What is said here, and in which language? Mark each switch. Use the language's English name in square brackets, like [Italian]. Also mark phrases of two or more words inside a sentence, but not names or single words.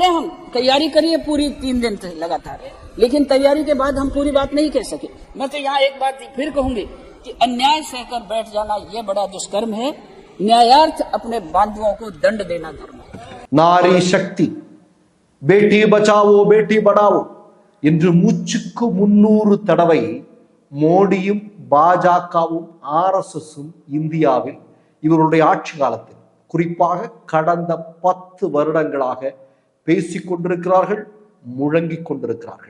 [Hindi] हम तैयारी करिए पूरी 3 दिन से लगातार, लेकिन तैयारी के बाद हम पूरी बात नहीं कह सके। मैं तो यहाँ एक बात फिर कहूंगी कि अन्याय सहकर बैठ जाना ये बड़ा दुष्कर्म है। न्यायार्थ अपने बांधुओं को दंड देना धर्म है। नारी शक्ति, बेटी बचाओ बेटी बढ़ाओ [Tamil] என்று மூச்சுக்கு 300 தடவை மோடியும் பாஜகவும் RSSும் இந்தியாவில் இவருடைய ஆட்சி காலத்தில், குறிப்பாக கடந்த 10 வருடங்களாக பேசிக் கொண்டிருக்கிறார்கள், முழங்கிக் கொண்டிருக்கிறார்கள்.